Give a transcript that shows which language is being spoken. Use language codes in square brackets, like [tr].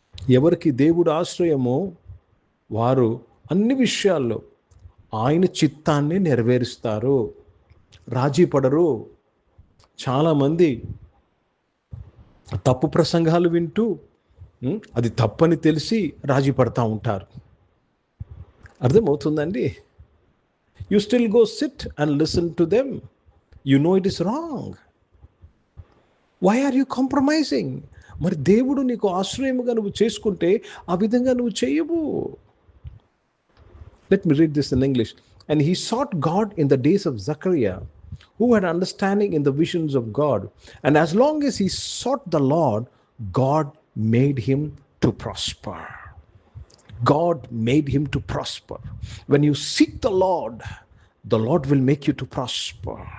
[te] ఎవరికి దేవుడు ఆశ్రయమో వారు అన్ని విషయాల్లో ఆయన చిత్తాన్ని నెరవేరుస్తారు, రాజీ పడరు. చాలామంది తప్పు ప్రసంగాలు వింటూ అది తప్పని తెలిసి రాజీ పడతా ఉంటారు. అర్థమవుతుందండి? [en] You still go sit and listen to them. You know it is wrong. Why are you compromising? [te] మరి దేవుడు నీకు ఆశ్రయముగా నువ్వు చేసుకుంటే ఆ విధంగా నువ్వు చేయవు. [en] Let me read this in English. And he sought God in the days of Zechariah, who had understanding in the visions of God. And as long as he sought the Lord, God made him to prosper. God made him to prosper. When you seek the Lord will make you to prosper.